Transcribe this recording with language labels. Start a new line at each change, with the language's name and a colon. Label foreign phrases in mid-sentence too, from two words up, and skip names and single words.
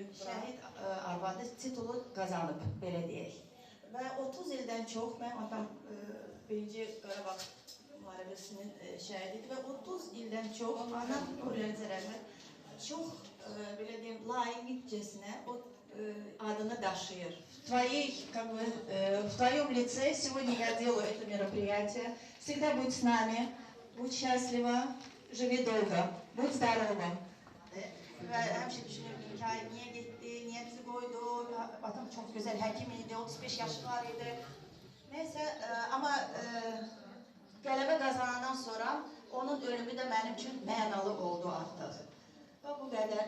Azerbaijani: Şəhid arvadı titulu qazanıb, belə deyək. Və 30 ildən çox mən atam birinci Qarabağ müharibəsinin şəhididir və 30 ildən çox anam Nurəli Zərərmət çox belə deyim, layiqcəsinə o adını daşıyır.
Russian: В твоем лице сегодня я делаю это мероприятие. Всегда будь с нами, будь счастлива, живи долго, будь здорова.
Azerbaijani: Və həmişə düşünürdüm ki, niyə getdi, niyə bizi qoydu, atam çox gözəl həkim idi, 35 yaşı var idi. Neysə, amma qələbə qazanandan sonra onun ölümü də mənim üçün mənalı oldu artıq. Və bu qədər.